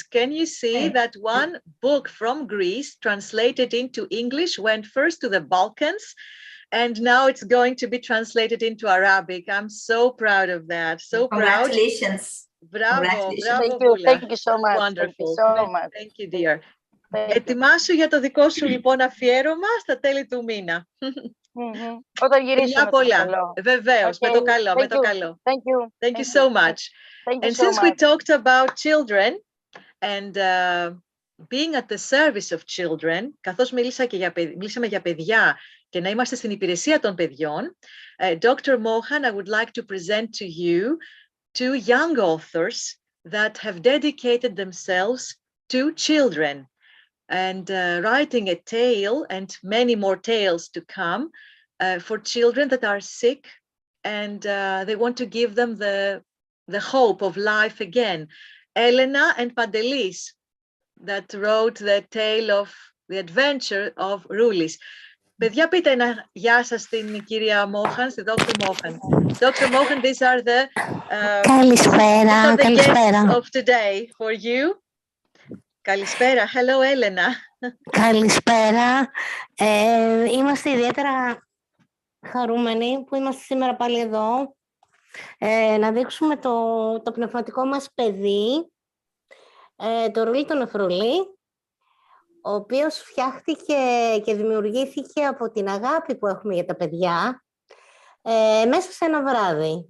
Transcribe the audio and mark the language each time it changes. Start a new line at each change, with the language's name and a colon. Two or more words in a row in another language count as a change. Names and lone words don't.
English: Can you see that one book from Greece translated into English went first to the Balkans, and now it's going to be translated into Arabic. I'm so proud of that. So proud. Congratulations. Bravo, Congratulations. bravo, Thank you so much. Wonderful. Thank you so much. Thank you, dear. Thank you.
Greek: Ετοιμάσου για το δικό σου λοιπόν αφιέρωμα στα τέλη του μήνα. Όταν γυρίσουμε Φιλιά το πολλά. καλό. Βεβαίως, με το καλό, με το καλό.
English: Thank you. Thank you so much. Thank you And so since we much. talked about children and being at the service of children,
Greek: καθώς μιλήσαμε για παιδιά και να είμαστε στην υπηρεσία των παιδιών,
English: Dr. Mohan, I would like to present to you two young authors that have dedicated themselves to children and writing a tale and many more tales to come for children that are sick, and they want to give them the hope of life again. Elena and Pantelis, that wrote the tale of the adventure of Roulis.
Greek: Παιδιά, πείτε ένα γεια σας στην κυρία Mohan, στη Dr. Mohan. Dr.
English: Mohan, these are the guests of today for you.
Greek: Καλησπέρα. Hello, Elena. Καλησπέρα. Είμαστε ιδιαίτερα χαρούμενοι που είμαστε σήμερα πάλι εδώ. Να δείξουμε το πνευματικό μας παιδί, το Ρούλι τον Εφρολή, ο οποίος φτιάχτηκε και δημιουργήθηκε από την αγάπη που έχουμε για τα παιδιά μέσα σε ένα βράδυ.